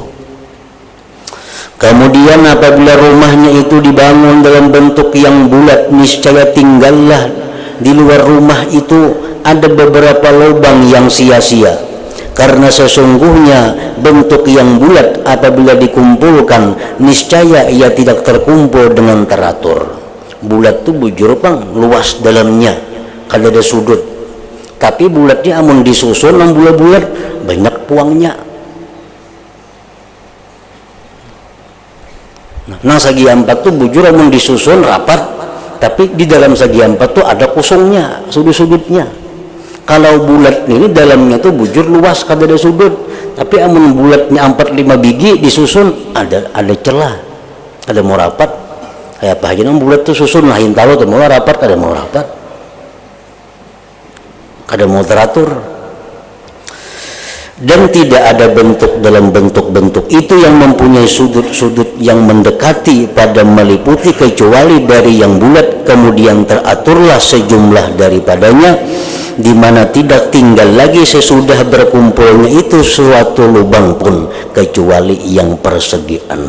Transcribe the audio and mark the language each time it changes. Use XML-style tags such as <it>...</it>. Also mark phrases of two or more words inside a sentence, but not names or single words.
<id>Kemudian apabila rumahnya itu dibangun dalam bentuk yang bulat, niscaya tinggallah di luar rumah itu ada beberapa lubang yang sia-sia. Karena sesungguhnya bentuk yang bulat apabila dikumpulkan, niscaya ia tidak terkumpul dengan teratur.</id> <bjn>Bulat itu bujur pang, luas dalamnya, kada ada sudut. Tapi bulatnya amun disusun nang bulat-bulat, banyak puangnya. Nah segi 4 itu bujur amun disusun rapat, tapi di dalam segi 4 itu ada kosongnya, sudut-sudutnya. Kalau bulat ini dalamnya tuh bujur luas, kada ada sudut. Tapi amun bulatnya 4-5 biji disusun ada celah, ada mau rapat. Kayak apa aja nang bulat tuh susun lain tahu tuh mau rapat, kada mau rapat, kada mau teratur.</bjn> <id>Dan tidak ada bentuk dalam bentuk-bentuk itu yang mempunyai sudut-sudut yang mendekati pada meliputi, kecuali dari yang bulat kemudian teraturlah sejumlah daripadanya, di mana tidak tinggal lagi sesudah berkumpulnya itu suatu lubang pun kecuali yang persegi 6.</id>